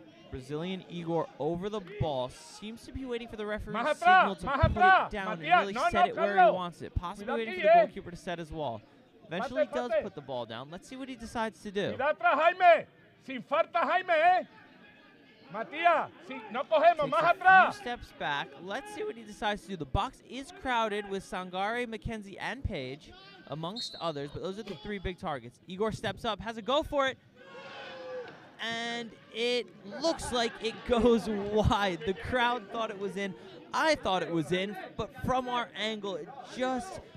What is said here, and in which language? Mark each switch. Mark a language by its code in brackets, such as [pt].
[en] Brazilian Igor over the ball. Seems to be waiting for the referee's signal to put it down and really set it where he wants it. Possibly waiting for the goalkeeper to set his wall. Eventually he does put the ball down. Let's see what he decides to do. [es] Sin falta, Jaime, eh? Matías, si no cogemos, más atrás. [en] Few steps back. Let's see what he decides to do. The box is crowded with Sangare, McKenzie, and Page, amongst others, but those are the 3 big targets. Igor steps up, has a go for it, and it looks like it goes wide. The crowd thought it was in. I thought it was in, but from our angle, it just...